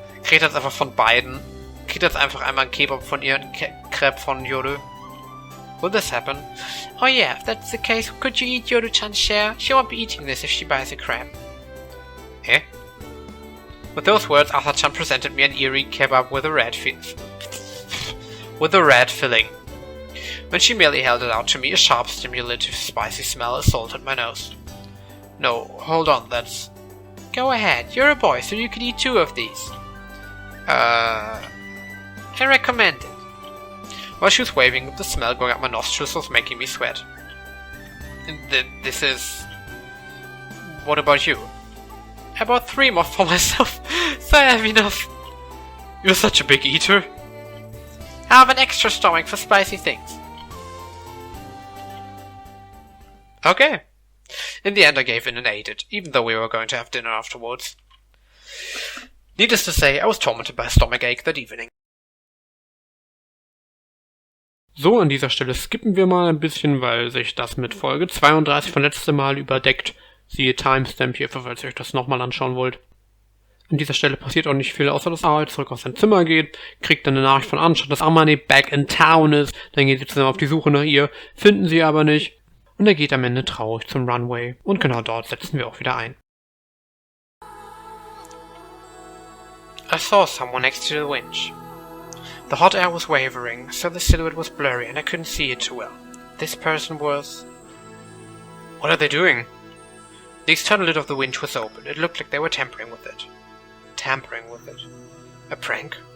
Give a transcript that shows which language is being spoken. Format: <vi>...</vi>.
<de>Kriegt jetzt einfach von beiden. Kriegt jetzt einfach einmal einen Kebab von ihr und einen Crepe von Yoru.</de> <en>Will this happen? Oh yeah, if that's the case, could you eat Yoru-chan's share? She won't be eating this if she buys a crab. Eh? With those words, Asa-chan presented me an eerie kebab with a red filling. When she merely held it out to me, a sharp, stimulative, spicy smell assaulted my nose. No, hold on, that's... Go ahead, you're a boy, so you could eat 2 of these. I recommend it. While she was waving, the smell going up my nostrils was making me sweat. This is... What about you? I bought 3 more for myself, so I have enough. You're such a big eater. I have an extra stomach for spicy things. Okay. In the end I gave in and ate it, even though we were going to have dinner afterwards. Needless to say, I was tormented by a stomachache that evening.</en> <de>So, an dieser Stelle skippen wir mal ein bisschen, weil sich das mit Folge 32 von letztem Mal überdeckt. Siehe Timestamp hier, falls ihr euch das nochmal anschauen wollt. An dieser Stelle passiert auch nicht viel, außer dass Aoi zurück auf sein Zimmer geht, kriegt dann eine Nachricht von Anshan, dass Amane</de> <en>back in town</en> <de>ist, dann geht sie zusammen auf die Suche nach ihr, finden sie aber nicht, und er geht am Ende traurig zum Runway, und genau dort setzen wir auch wieder ein.</de> <en>I saw someone next to the winch. The hot air was wavering, so the silhouette was blurry and I couldn't see it too well. This person was... What are they doing? The external lid of the winch was open. It looked like they were tampering with it. Tampering with it? A prank?</en>